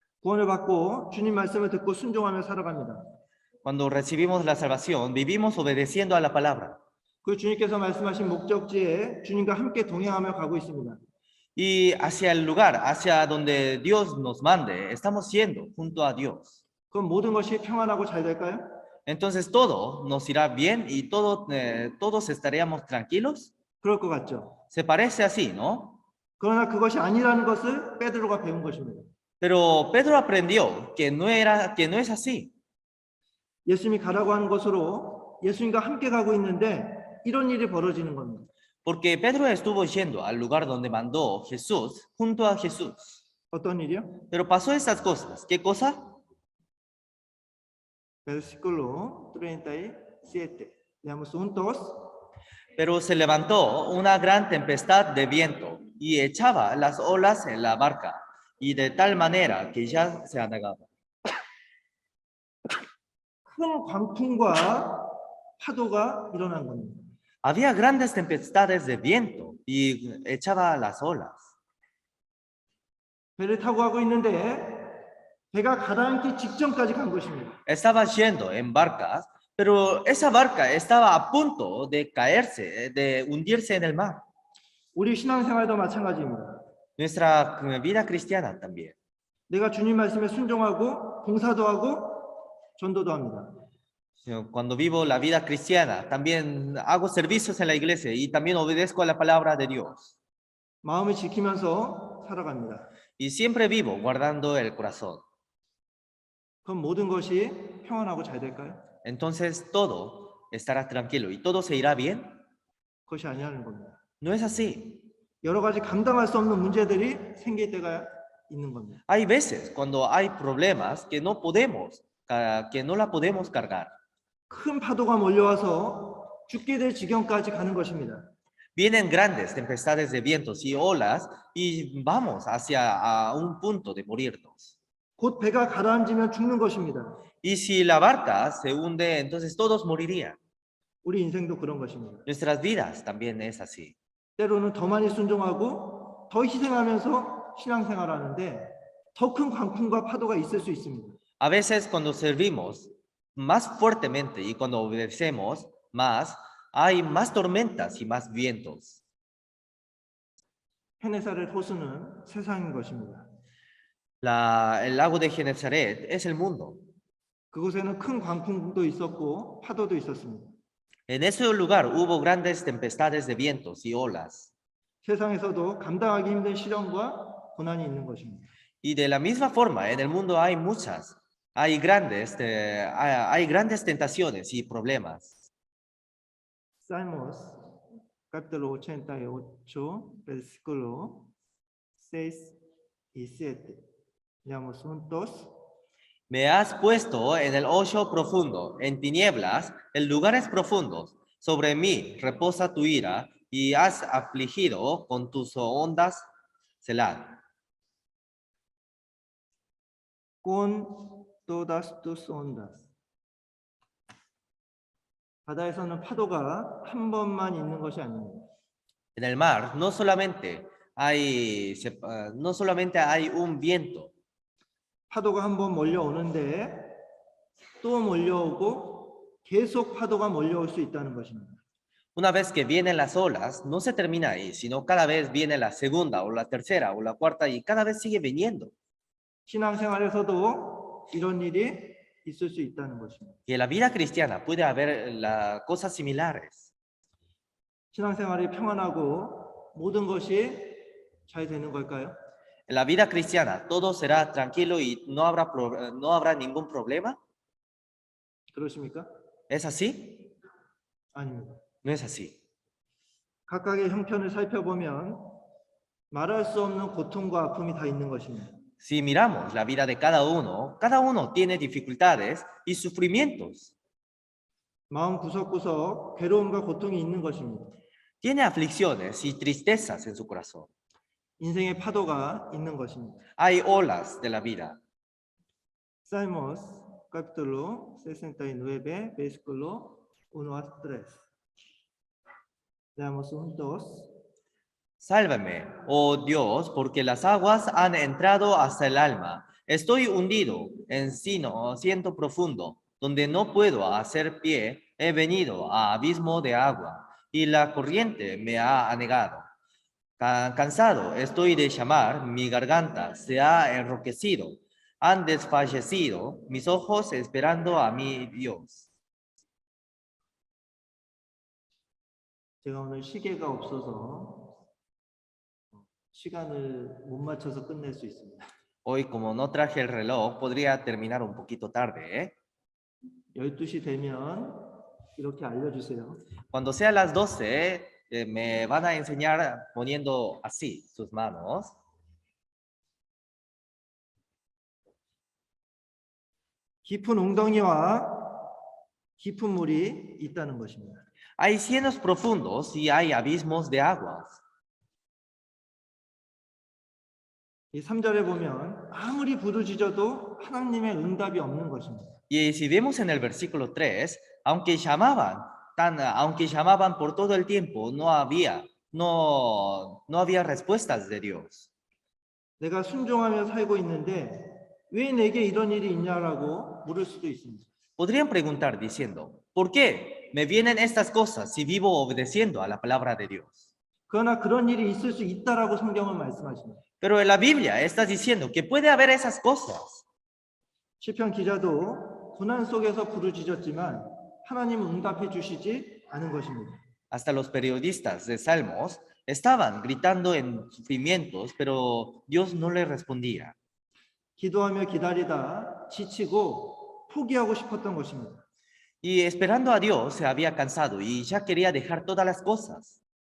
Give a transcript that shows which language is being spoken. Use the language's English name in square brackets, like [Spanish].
[Korean] 구원을 받고 주님 말씀을 듣고 순종하며 살아갑니다. [Spanish] Cuando recibimos la salvación, vivimos obedeciendo a la palabra. [Korean] 그 주님께서 말씀하신 목적지에 주님과 함께 동행하며 가고 있습니다. [Spanish] Y hacia el lugar, hacia donde Dios nos mande, estamos yendo junto a Dios. [Korean] 그럼 모든 것이 평안하고 잘 될까요? [Spanish] Entonces todo nos irá bien y todos estaríamos tranquilos. [Korean] 그럴 것 같죠. [Spanish] Se parece así, ¿no? [Korean] 그러나 그것이 아니라는 것을 베드로가 배운 것입니다. [Spanish] Pero Pedro aprendió que no es así. [Korean] 예수님이 가라고 하는 곳으로 예수님과 함께 가고 있는데 이런 일이 벌어지는 겁니다. [Spanish] Porque Pedro estuvo yendo al lugar donde mandó Jesús junto a Jesús. [Korean] 어떤 일이요? [Spanish] Pero pasó esas cosas. ¿Qué cosa? Versículo 37. Leamos juntos. Pero se levantó una gran tempestad de viento y echaba las olas en la barca, y de tal manera que ya se anegaba. [Korean] 큰 광풍과 파도가 일어난 겁니다. [Spanish] Había grandes tempestades de viento y echaba las olas. [Korean] 배를 타고 가고 있는데 배가 가라앉기 직전까지 간 것입니다. [Spanish] Estaba yendo en barcas, pero esa barca estaba a punto de caerse, de hundirse en el mar. [Korean] 우리 신앙생활도 마찬가지입니다. [Spanish] Nuestra vida cristiana también. [Korean] 내가 주님 말씀에 순종하고 봉사도 하고 전도도 합니다. [Spanish] Cuando vivo la vida cristiana, también hago servicios en la iglesia y también obedezco a la palabra de Dios. [Korean] 마음을 지키면서 살아갑니다. [Spanish] Y siempre vivo guardando el corazón. [Korean] 그럼 모든 것이 평안하고 잘 될까요? [Spanish] Entonces todo estará tranquilo y todo se irá bien. [Korean] 그것이 아니라는 겁니다. [Spanish] No es así. [Korean] 여러 가지 감당할 수 없는 문제들이 생길 때가 있는 겁니다. [Spanish] Hay veces cuando hay problemas que no la podemos cargar. [Korean] 큰 파도가 몰려와서 죽게 될 지경까지 가는 것입니다. [Spanish] Vienen grandes tempestades de vientos y olas y vamos hacia un punto de morirnos. [Korean] 곧 배가 가라앉으면 죽는 것입니다. [Spanish] Y si la barca se hunde, entonces todos morirían. [Korean] 우리 인생도 그런 것입니다. [Spanish] Nuestras vidas también es así. [Korean] 때로는 더 많이 순종하고 더 희생하면서 신앙생활하는데 더 큰 광풍과 파도가 있을 수 있습니다. [Spanish] A veces cuando servimos más fuertemente y cuando obedecemos más, hay más tormentas y más vientos. [Korean] 헤네사렛 호수는 세상인 것입니다. [Spanish] El lago de Genezaret es el mundo. [Korean] 그곳에는 큰 광풍도 있었고 파도도 있었습니다. [Spanish] En ese lugar hubo grandes tempestades de vientos y olas. [Korean] 세상에서도 감당하기 힘든 시련과 고난이 있는 것입니다. [Spanish] Y de la misma forma, en el mundo hay grandes tentaciones y problemas. Salmos, capítulo 88, versículo 6 y 7. Leamos juntos. Me has puesto en el hoyo profundo, en tinieblas, en lugares profundos. Sobre mí reposa tu ira y has afligido con tus ondas, Selah. Con todas tus ondas. [Korean] 바다에서는 파도가 한 번만 있는 것이 아닙니다. [Spanish] En el mar no solamente hay un viento. [Korean] 파도가 한 번 몰려오는데 또 몰려오고 계속 파도가 몰려올 수 있다는 것입니다. [Spanish] Una vez que vienen las olas, no se termina ahí, sino cada vez viene la segunda o la tercera o la cuarta y cada vez sigue viniendo. [Korean] 신앙생활에서도 이런 일이 있을 수 있다는 것입니다. [Spanish] Y en la vida cristiana puede haber cosas similares. [Korean] 신앙생활이 평안하고 모든 것이 잘 되는 걸까요? [Spanish] En la vida cristiana todo será tranquilo y no habrá ningún problema. [Korean] 그렇습니까? [Spanish] ¿Es así? [Korean] 아닙니다. [Spanish] No es así. [Korean] 각각의 형편을 살펴보면 말할 수 없는 고통과 아픔이 다 있는 것입니다. [Spanish] Si miramos la vida de cada uno tiene dificultades y sufrimientos. [Korean] 마음 구석구석 괴로움과 고통이 있는 것입니다. [Spanish] Tiene aflicciones y tristezas en su corazón. [Korean] 인생의 파도가 있는 것입니다. [Spanish] Hay olas de la vida. Salmos capítulo 69, versículo 1 a 3. Leamos juntos. Sálvame, oh Dios, porque las aguas han entrado hasta el alma. Estoy hundido en ciento profundo, donde no puedo hacer pie. He venido a abismo de agua, y la corriente me ha anegado. Cansado estoy de llamar, mi garganta se ha enroquecido. Han desfallecido mis ojos esperando a mi Dios. [Korean] 제가 오늘 시계가 없어서 시간을 못 맞춰서 끝낼 수 있습니다. [Spanish] Hoy, como no traje el reloj, podría terminar un poquito tarde, ¿eh? [Korean] 12시 되면 이렇게 알려주세요. [Spanish] Cuando sea las 12, me van a enseñar poniendo así sus manos. [Korean] 깊은 웅덩이와 깊은 물이 있다는 것입니다. [Spanish] Hay cienos profundos y hay abismos de aguas. [Korean] 이 3절에 보면 아무리 부르짖어도 하나님의 응답이 없는 것입니다. [Spanish] Y si vemos en el versículo 3, aunque llamaban por todo el tiempo, no había respuestas de Dios. [Korean] 내가 순종하며 살고 있는데 왜 내게 이런 일이 있냐라고 물을 수도 있습니다. [Spanish] Podrían preguntar diciendo, ¿por qué me vienen estas cosas si vivo obedeciendo a la palabra de Dios? [Korean] 그러나 그런 일이 있을 수 있다라고 성경은 말씀하십니다. [Spanish] Pero en la Biblia está diciendo que puede haber esas cosas. [Korean] 시편 기자도 고난 속에서 부르짖었지만 하나님은 응답해 주시지 않은 것입니다. [Spanish] Hasta los periodistas de Salmos estaban gritando en sufrimientos, pero Dios no les respondía. [Korean] 기도하며 기다리다 지치고 포기하고 싶었던 것입니다. [Spanish] Y esperando a Dios se había cansado y ya quería dejar todas las cosas.